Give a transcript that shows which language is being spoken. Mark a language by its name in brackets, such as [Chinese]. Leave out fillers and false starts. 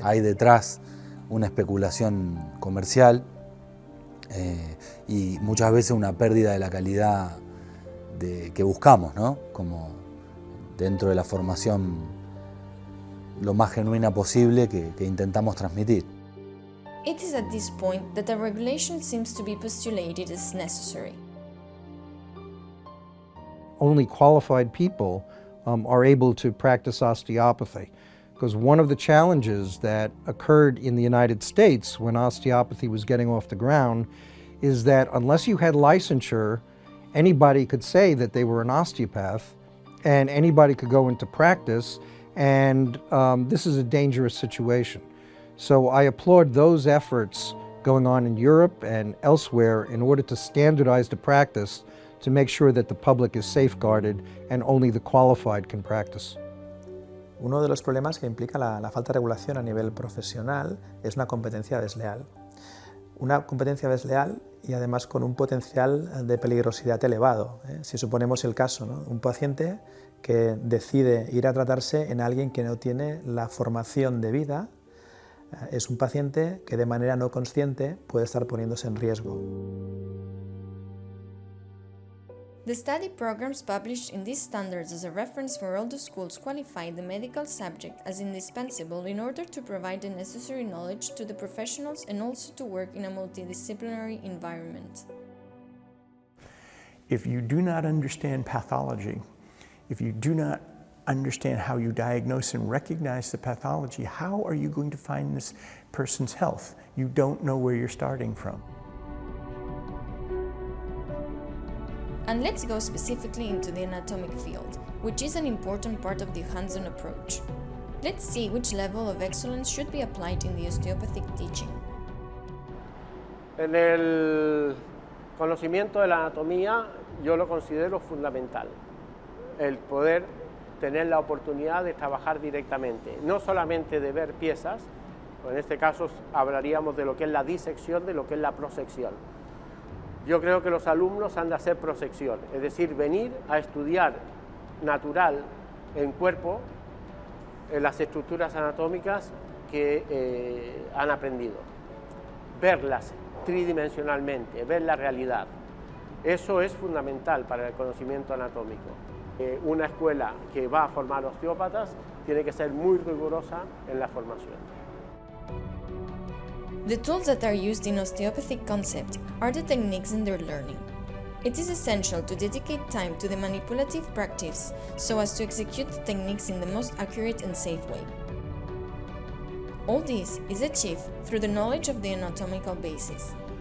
[Spanish] Hay detrás una especulación comercial y muchas veces una pérdida de la calidad que buscamos, ¿no? Como dentro de la formación lo más genuina posible que intentamos transmitir. [English] It is at this point that a regulation seems to be postulated as necessary. Only qualified people are able to practice osteopathy, because one of the challenges that occurred in the United States when osteopathy was getting off the ground is that unless you had licensure, anybody could say that they were an osteopath and anybody could go into practice, and this is a dangerous situation. So I applaud those efforts going on in Europe and elsewhere in order to standardize the practice to make sure that the public is safeguarded and only the qualified can practice. [Spanish] Uno de los problemas que implica la falta de regulación a nivel profesional es una competencia desleal. Una competencia desleal y además con un potencial de peligrosidad elevado. Si suponemos el caso, ¿no? Un paciente que decide ir a tratarse en alguien que no tiene la formación debida, es un paciente que de manera no consciente puede estar poniéndose en riesgo. [English] The study programs published in these standards as a reference for all the schools qualify the medical subject as indispensable in order to provide the necessary knowledge to the professionals and also to work in a multidisciplinary environment. If you do not understand pathology, if you do not understand how you diagnose and recognize the pathology, how are you going to find this person's health? You don't know where you're starting from. And let's go specifically into the anatomic field, which is an important part of the hands-on approach. Let's see which level of excellence should be applied in the osteopathic teaching. [Spanish] En el conocimiento de la anatomía yo lo considero fundamental, el poder tener la oportunidad de trabajar directamente, no solamente de ver piezas, en este caso hablaríamos de lo que es la disección, de lo que es la prosección. Yo creo que los alumnos han de hacer prosección, es decir, venir a estudiar natural en cuerpo las estructuras anatómicas que han aprendido, verlas tridimensionalmente, ver la realidad. Eso es fundamental para el conocimiento anatómico. Una escuela que va a formar osteópatas tiene que ser muy rigurosa en la formación. [English] The tools that are used in osteopathic concept are the techniques in their learning. It is essential to dedicate time to the manipulative practice so as to execute the techniques in the most accurate and safe way. All this is achieved through the knowledge of the anatomical basis.